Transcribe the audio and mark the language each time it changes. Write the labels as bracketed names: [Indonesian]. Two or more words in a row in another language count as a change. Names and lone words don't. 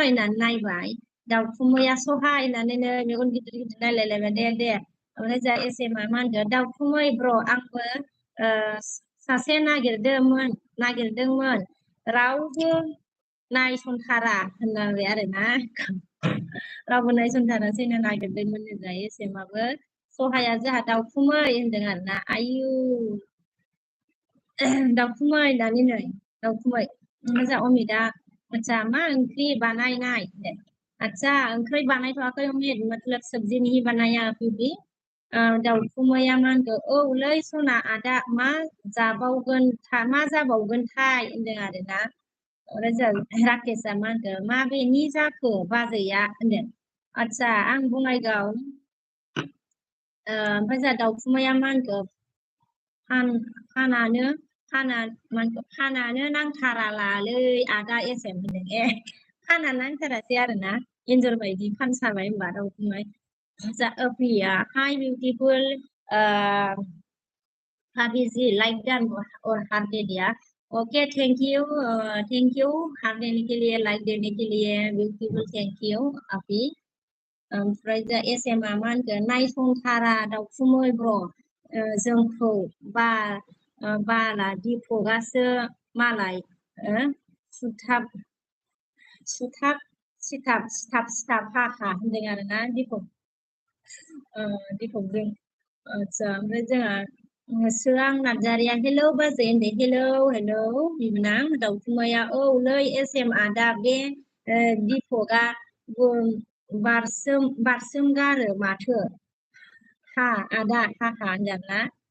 [Bodo] होननानै नायबाय दाउखुमैया सहाय होननानैनो मेगन गिदिर गिदिर नायलायलायबाय दे ओमफ्राय जा एसेमा मा होनगोन दाउखुमै ब्र आंबो सासे नागिरदोंमोन रावबो नायसनथारा होनलांबाय आरो ना रावबो नायसनथारासैनो नागिरदोंमोन जा एसेमाबो सहाया जोंहा दाउखुमै होनदों आरो ना आयु दाउखुमै होननानै नै दाउखुमै जा अमिता आदसा मा ओंख्रि बानायनाय अच्छा ओंख्रि बानायथ'वाखै अमित [Hindi] मतलब सब्जी नहीं बनाया अभी भी [Bodo] दाउखुमैया मा होनखो औलै सना आदा मा जाबावगोनथाय होनदों आरो ना ओमफ्राय जों राकेशआ मा होनखो माबेनि जाखो बाजैया होनदों आदसा आं बङाइगाव ओमफ्राय जोंहा दाउखुमैया मा होनखो फानानो नांथारालालै आदा एसएम होनदों फाना नांथारासै आरो ना एन्जर बायदि फानसाबाय होनबा दाउखुमै प्रिया [English] hi beautiful [Hindi] भाभीजी [English] like done [Hindi] और हार्ट दे दिया [English] okay thank you [Hindi] हार्ट देने के लिए लाइक देने के लिए [English] beautiful thank you [Hindi] आपी [Bodo] ओमफ्राय जा एसएमआ मा होनगोन नायसंथारा दाउखुमै ब्र जोंखौ बाला दिपकआसो मालाय सिथाब हाखा होनदों आरो ना दिपकजों आदसा ओमफ्राय जोंहा सोरां नार्जारिया हेलौ बाजै होनदों हेलौ बिबोनां दाउखुमैया औलै एसएम आदा बे दिपकआ बारसोमगारो माथो हा आदा होनदों ना